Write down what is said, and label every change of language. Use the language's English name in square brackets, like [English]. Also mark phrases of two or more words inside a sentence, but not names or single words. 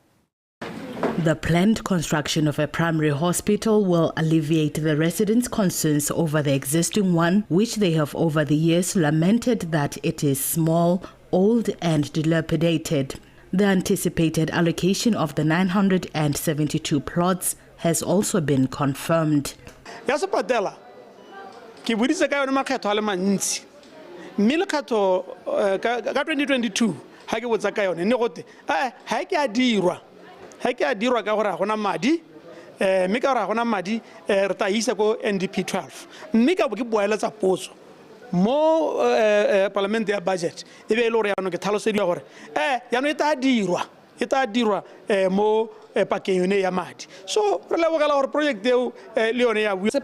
[English] The planned construction of a primary hospital will alleviate the residents' concerns over the existing one, which they have over the years lamented that it is small, old and dilapidated. The anticipated allocation of the 972 plots has also been confirmed. [Tswana] Ya sepatela ke buditse ka yona makgetho a le mantsi mme le kgetho ka 2022 ha ke botsa ka yone ne gote ha ke a dirwa ka gore ga gona madi mme ka gore ga gona madi re ta isa go NDP 12 mme ka bo ke boeletsa potso mo parliament ya budget e be ile gore ya no ke tlhalosediwa gore ya no e ta dirwa mo pakeng yone ya madi so re lebogela gore project eo le yone ya bua